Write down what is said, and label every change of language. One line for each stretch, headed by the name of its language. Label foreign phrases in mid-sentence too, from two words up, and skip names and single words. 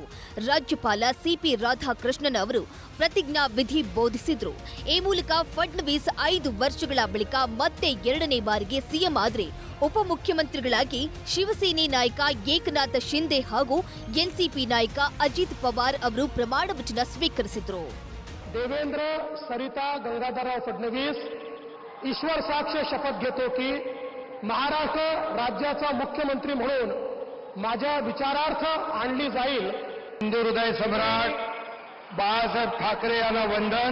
Kannada: ರಾಜ್ಯಪಾಲ ಸಿಪಿ ರಾಧಾಕೃಷ್ಣನ್ ಅವರು ಪ್ರತಿಜ್ಞಾ ವಿಧಿ ಬೋಧಿಸಿದ್ರು. ಈ ಮೂಲಕ ಫಡ್ನವೀಸ್ 5 ವರ್ಷಗಳ ಬಳಿಕ ಮತ್ತೆ 2ನೇ ಬಾರಿಗೆ ಸಿಎಂ ಆದ್ರೆ ಉಪಮುಖ್ಯಮಂತ್ರಿಗಳಾಗಿ ಶಿವಸೇನೆ ನಾಯಕ ಏಕನಾಥ್ ಶಿಂದೆ ಹಾಗೂ ಎನ್ಸಿಪಿ ನಾಯಕ ಅಜಿತ್ ಪವಾರ್ ಅವರು ಪ್ರಮಾಣ ವಚನ ಸ್ವೀಕರಿಸಿದ್ರು.
Marathi: देवेंद्र सरिता गंगाधरराव फडणवीस ईश्वर साक्ष शपथ घेतो की महाराष्ट्र राज्याचा मुख्यमंत्री म्हणून माझ्या विचारार्थ आणली जाईल. हिंदू हृदय सम्राट बाळासाहेब ठाकरे यांना वंदन.